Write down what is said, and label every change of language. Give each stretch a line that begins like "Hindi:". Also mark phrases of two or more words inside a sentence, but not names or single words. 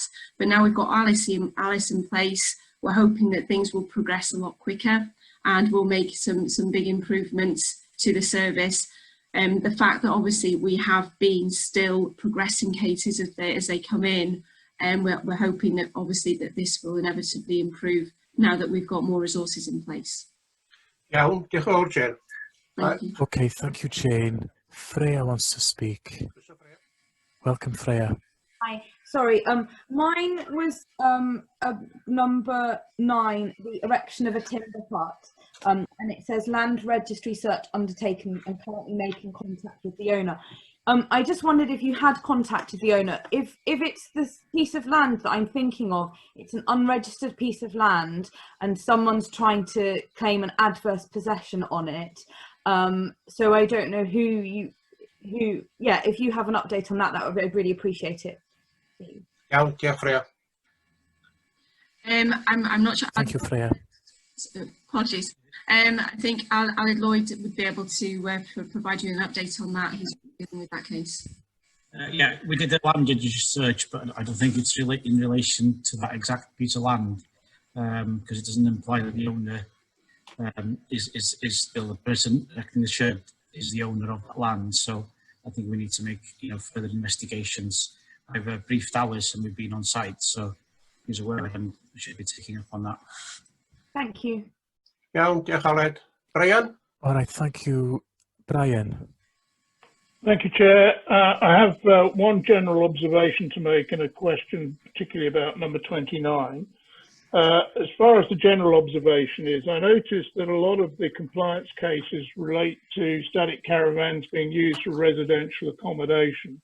English: But now we've got Alice in place, we're hoping that things will progress a lot quicker and we'll make some big improvements to the service. The fact that obviously we have been still progressing cases as they come in, and we're hoping that obviously that this will inevitably improve now that we've got more resources in place.
Welsh: Iawn, diolch yn fawr, Jane.
English: Thank you. Okay, thank you, Jane. Freya wants to speak. Welcome, Freya. Hi, sorry, mine was number 9, the erection of a timber hut, and it says land registry search undertaken and currently making contact with the owner. I just wondered if you had contacted the owner. If it's this piece of land that I'm thinking of, it's an unregistered piece of land and someone's trying to claim an adverse possession on it. So I don't know yeah, if you have an update on that, I'd really appreciate it.
Welsh: Iawn, diolch, Freya.
English: I'm not sure. Thank you, Freya. Apologies. I think Aled Lloyd would be able to provide you an update on that. He's dealing with that case. Yeah, we did a land use search, but I don't think it's in relation to that exact piece of land, because it doesn't imply that the owner is still the person erecting the shed is the owner of that land. So I think we need to make further investigations. I've briefed ours and we've been on site, so he's aware and we should be taking up on that. Thank you.
Welsh: Iawn, diolch Aled. Brian?
English: All right, thank you, Brian. Thank you, Chair. I have one general observation to make and a question particularly about number 29. As far as the general observation is, I noticed that a lot of the compliance cases relate to static caravans being used for residential accommodation.